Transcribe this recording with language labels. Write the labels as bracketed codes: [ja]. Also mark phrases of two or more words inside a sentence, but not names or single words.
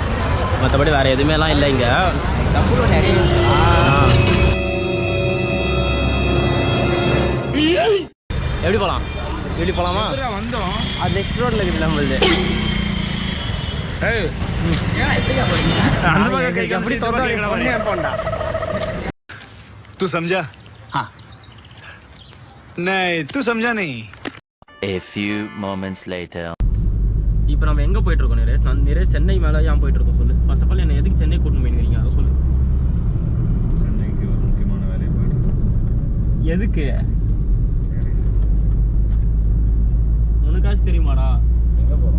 [ta] மற்றபடி வேறு எதுவுமேலாம் இல்லை இங்கே. எப்படி போகலாம், எப்படி போகலாமா? வந்தோம் அது நெக்ஸ்ட் ரோட்டில் இருக்குது நம்மளுது. அந்த பக்கம் எப்படி போண்டா [hi] तू समझा? हाँ नहीं तू समझा नहीं. [en] A few moments later. [ta] இப்போ நம்ம எங்கே போயிட்டுருக்கோம் நிரேஷ்? நான் நிரேஷ் சென்னை மேலே ஏன் போயிட்டுருக்கோம் சொல்லு. [en] first of all [ta] என்ன எதுக்கு சென்னை கூட்டின்னு போயிருக்கீங்க அதை சொல்லு. சென்னைக்கு ஒரு முக்கியமான வேலையை போயிட்டு. எதுக்கு? உனக்காச்சும் தெரியுமாடா? எங்கே போகிறோம்?